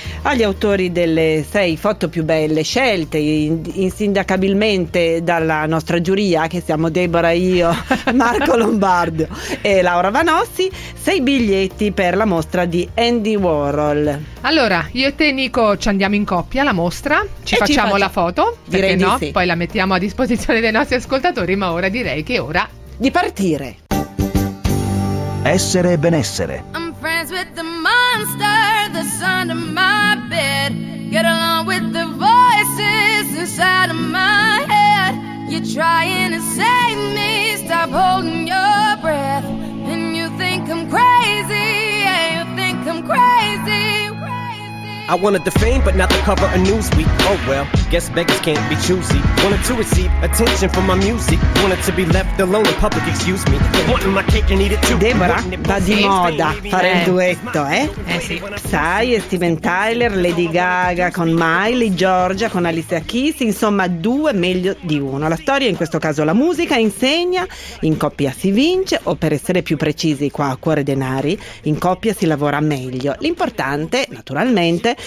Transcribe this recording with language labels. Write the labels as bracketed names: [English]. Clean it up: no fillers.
[Italian] Agli autori delle sei foto più belle scelte insindacabilmente dalla nostra giuria, che siamo Debora, io, Marco Lombardo e Laura Vanossi, sei biglietti per la mostra di Andy Warhol. Allora, io e te, Nico, ci andiamo in coppia alla mostra, ci e facciamo ci la foto, direi perché di no? sì. Poi la mettiamo a disposizione dei nostri ascoltatori, ma ora direi che è ora di partire. Essere e benessere. [English] I'm friends with the monster that's under my bed. Get along with the voices inside of my head. You're trying to save me, stop holding your breath. And you think I'm crazy, yeah, you think I'm crazy. I wanted the fame, but not the cover of Newsweek. Oh well, guess beggars can't be choosy. Wanted to receive attention from my music. Wanted to be left alone in public, excuse me. Wanted my cake and eat it too. [Italian] Debra, va di moda fare il duetto, eh? Eh sì. Sai, Steven Tyler, Lady Gaga con Miley, Giorgia con Alicia Keys. Insomma, due meglio di uno. La storia, in questo caso la musica, insegna: in coppia si vince, o per essere più precisi qua a Cuore Denari, in coppia si lavora meglio. L'importante, naturalmente,